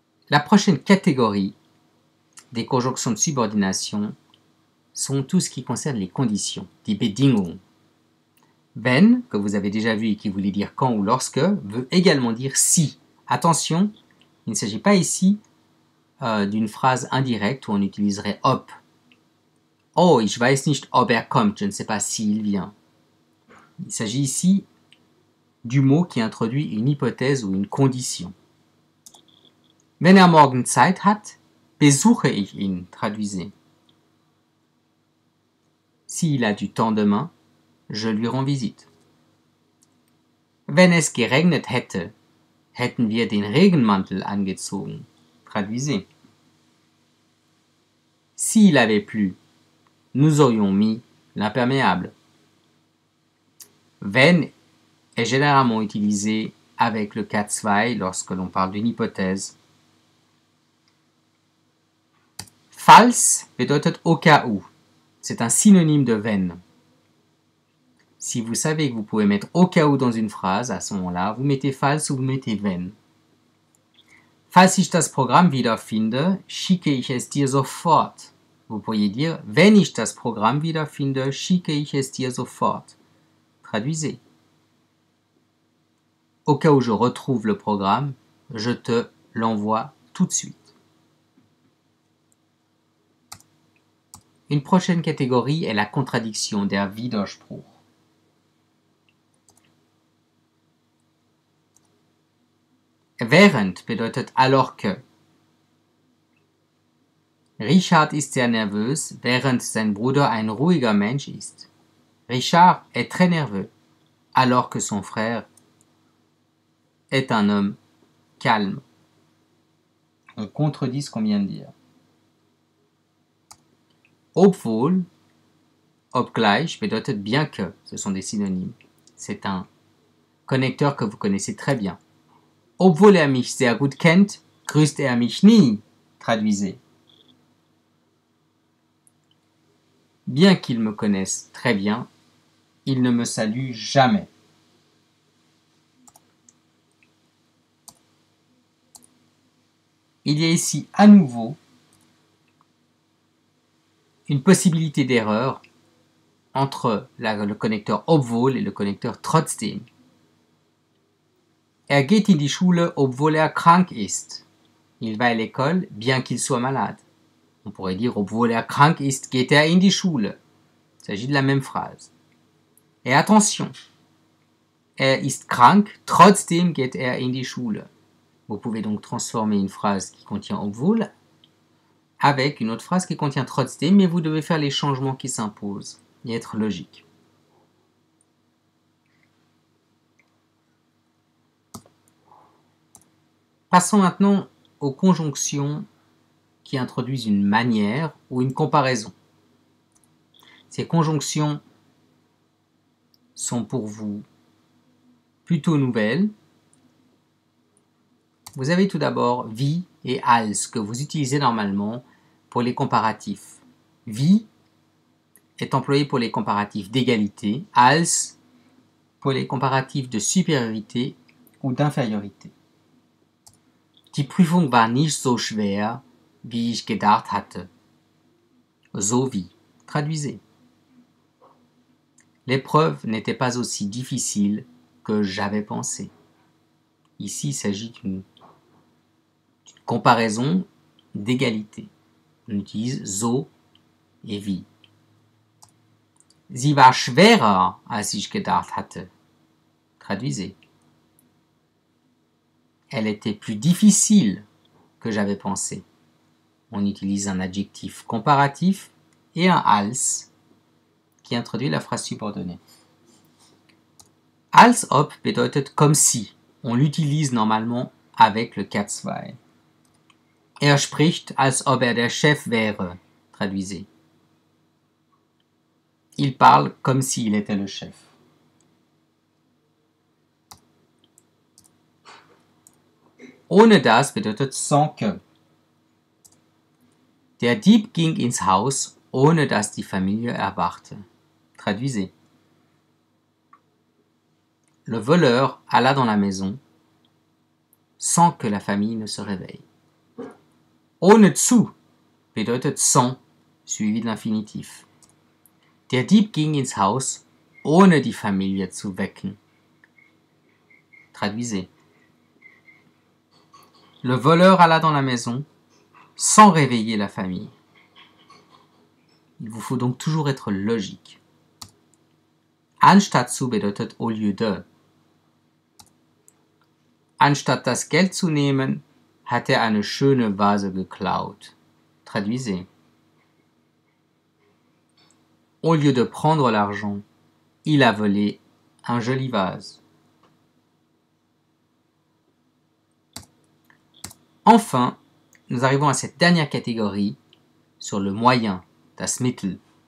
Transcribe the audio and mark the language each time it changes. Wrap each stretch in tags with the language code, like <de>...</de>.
<fr>La prochaine catégorie des conjonctions de subordination sont tout ce qui concerne les conditions,</fr> <de>die Bedingungen.</de> <fr>Wenn, que vous avez déjà vu et qui voulait dire quand ou lorsque, veut également dire si. Attention, il ne s'agit pas ici d'une phrase indirecte où on utiliserait ob.</fr> <de>Oh, ich weiß nicht, ob er kommt,</de> <fr>je ne sais pas s'il vient. Il s'agit ici du mot qui introduit une hypothèse ou une condition.</fr> <de>Wenn er morgen Zeit hat, besuche ich ihn, traduisez.</de> <fr>S'il a du temps demain, je lui rends visite.</fr> <de>Wenn es geregnet hätte, hätten wir den Regenmantel angezogen.</de> <fr>Traduisez. S'il avait plu, nous aurions mis l'imperméable. Wenn est généralement utilisé avec le cas zwei lorsque l'on parle d'une hypothèse.</fr> <de>Falls bedeutet</de> <fr>au cas où. C'est un synonyme de wenn. Si vous savez que vous pouvez mettre au cas où dans une phrase, à ce moment-là, vous mettez falls ou vous mettez wenn.</fr> <de>Falls ich das Programm wiederfinde, schicke ich es dir sofort.</de> <fr>Vous pourriez dire,</fr> <de>wenn ich das Programm wiederfinde, schicke ich es dir sofort.</de> <fr>Traduisez. Au cas où je retrouve le programme, je te l'envoie tout de suite. Une prochaine catégorie est la contradiction,</fr> <de>der Widerspruch. Während bedeutet</de> <fr>alors que.</fr> <de>Richard ist sehr nervös, während sein Bruder ein ruhiger Mensch ist.</de> <fr>Richard est très nerveux, alors que son frère est un homme calme. On contredit ce qu'on vient de dire. Obwohl, obgleich bedeutet bien que, ce sont des synonymes. C'est un connecteur que vous connaissez très bien.</fr> <de>Obwohl er mich sehr gut kennt, grüßt er mich nie.</de> <fr>Traduisez. Bien qu'il me connaisse très bien, il ne me salue jamais. Il y a ici à nouveau une possibilité d'erreur entre le connecteur obwohl et le connecteur trotzdem.</fr> <de>Er geht in die Schule, obwohl er krank ist.</de> <fr>Il va à l'école, bien qu'il soit malade. On pourrait dire,</fr> <de>obwohl er krank ist, geht er in die Schule.</de> <fr>Il s'agit de la même phrase. Et attention,</fr> <de>er ist krank, trotzdem geht er in die Schule.</de> <fr>Vous pouvez donc transformer une phrase qui contient obwohl avec une autre phrase qui contient trotzdem, mais vous devez faire les changements qui s'imposent et être logique. Passons maintenant aux conjonctions qui introduisent une manière ou une comparaison. Ces conjonctions sont pour vous plutôt nouvelles. Vous avez tout d'abord wie et als que vous utilisez normalement pour les comparatifs. Wie est employé pour les comparatifs d'égalité, als pour les comparatifs de supériorité ou d'infériorité.</fr> <de>Die Prüfung war nicht so schwer, wie ich gedacht hatte. So wie.</de> <fr>Traduisez. L'épreuve n'était pas aussi difficile que j'avais pensé. Ici, il s'agit d'une comparaison d'égalité. On utilise so et wie.</fr> <de>Sie war schwerer, als ich gedacht hatte.</de> <fr>Traduisez. Elle était plus difficile que j'avais pensé. On utilise un adjectif comparatif et un als qui introduit la phrase subordonnée. Als ob bedeutet comme si. On l'utilise normalement avec le cas zwei.</fr> <de>Er spricht, als ob er der Chef wäre. Traduisez.</de> <fr>Il parle comme s'il était le chef. Ohne das bedeutet sans que.</fr> <de>Der Dieb ging ins Haus, ohne dass die Familie erwachte.</de> <fr>Traduisez. Le voleur alla dans la maison sans que la famille ne se réveille. Ohne zu bedeutet sans, suivi de l'infinitif.</fr> <de>Der Dieb ging ins Haus, ohne die Familie zu wecken.</de> <fr>Traduisez. Le voleur alla dans la maison sans réveiller la famille. Il vous faut donc toujours être logique. Anstatt zu bedeutet au lieu de.</fr> <de>Anstatt das Geld zu nehmen, hat er eine schöne Vase geklaut.</de> <fr>Traduisez. Au lieu de prendre l'argent, il a volé un joli vase. Enfin, nous arrivons à cette dernière catégorie sur le moyen,</fr> <de>das Mittel.</de>